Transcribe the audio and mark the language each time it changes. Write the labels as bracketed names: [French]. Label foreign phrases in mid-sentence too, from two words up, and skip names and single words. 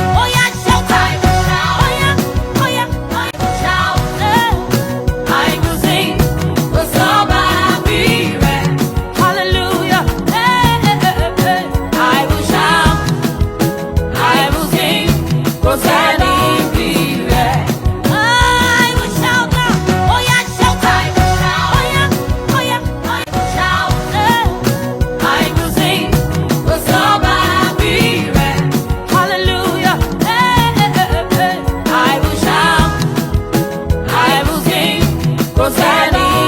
[English] Oh, yeah, shout, I will shout. Oh, yeah, oh, yeah, I will shout, yeah. I will sing, 'cause all my will, yeah. Hallelujah. Hey, hey, hey, hey, hey. I will shout. I will sing, [Yoruba] kò sẹ́ni bí rẹ̀. [English] I will shout now. [Yoruba] Ó yá, [English] shout time. [Yoruba] Ó yá, ó yá, ó yá, [English] shout. I will sing, [Yoruba] kò sọ́ba bí rẹ̀. [English] Hallelujah. I will shout. I will sing, [Yoruba] kò sẹ́ni